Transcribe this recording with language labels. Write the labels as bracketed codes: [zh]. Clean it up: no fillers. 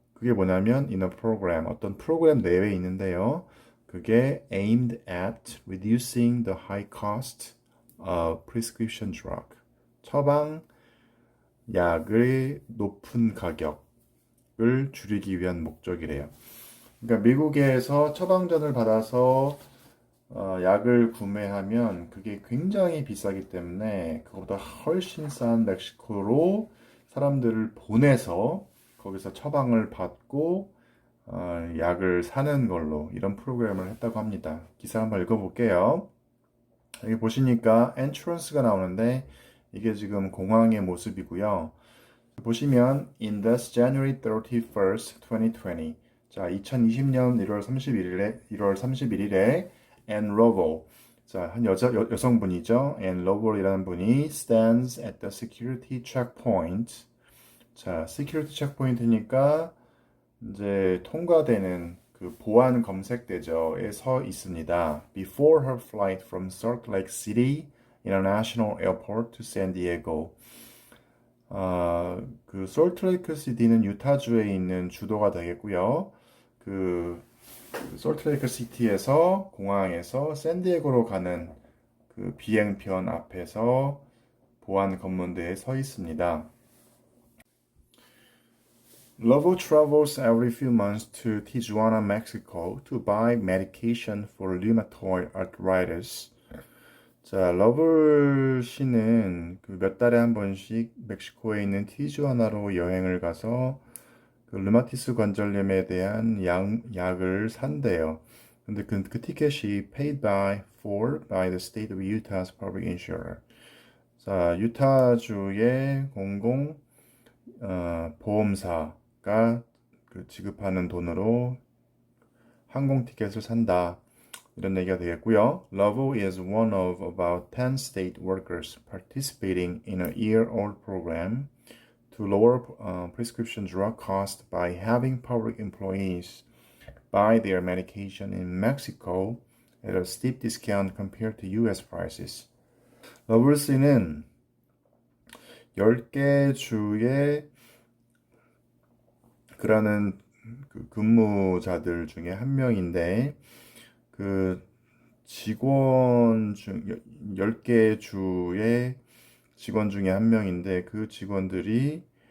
[ko] 그게 뭐냐면 [en] in a program, [ko] 어떤 프로그램 내에 있는데요. [en] 그게 aimed at reducing the high cost prescription drug. [ko] 처방 약의 높은 가격을 줄이기 위한 목적이래요. 그러니까 미국에서 처방전을 받아서 약을 구매하면 그게 굉장히 비싸기 때문에 그거보다 훨씬 싼 멕시코로 사람들을 보내서 거기서 처방을 받고 약을 사는 걸로 이런 프로그램을 했다고 합니다. 기사 한번 읽어볼게요. 여기 보시니까 entrance가 나오는데 이게 지금 공항의 모습이고요. [en] 보시면 in this January 31st, 2020. [ko] 자, 2020년 1월 31일에 Ann Lovell. 자, 한 여성분이죠. [en] Ann Lovell [ko] 이라는 분이 [en] stands at the security checkpoint. [ko] 자, [en] security checkpoint [ko] 니까 이제 통과되는 그 보안 검색대저에 서 있습니다. [en] Before her flight from Salt Lake City International Airport to San Diego. [ko] 그 솔트레이크 시티는 유타주에 있는 주도가 되겠고요. 그 솔트레이크 시티에서 공항에서 샌디에고로 가는 그 비행편 앞에서 보안 검문대에 서 있습니다. [en] Lovo travels every few months to Tijuana, Mexico to buy medication for rheumatoid arthritis. [ko] 자, 러블 씨는 그 몇 달에 한 번씩 멕시코에 있는 티주아나로 여행을 가서 그 르마티스 관절염에 대한 약을 산대요. 근데 그 티켓이 [en] paid by the state of Utah's public insurer. [ko] 자, 유타주의 공공 보험사가 그 지급하는 돈으로 항공 티켓을 산다. 이런 얘기가 되겠고요. [en] Lovell is one of about 10 state workers participating in a year-old program to lower prescription drug costs by having public employees buy their medication in Mexico at a steep discount compared to US prices. [ko] 러블스는 10개 주의 그러는 그 근무자들 중에 한 명인데 그 직원 중 10개 주의 직원 중에 한 명인데 그 직원들이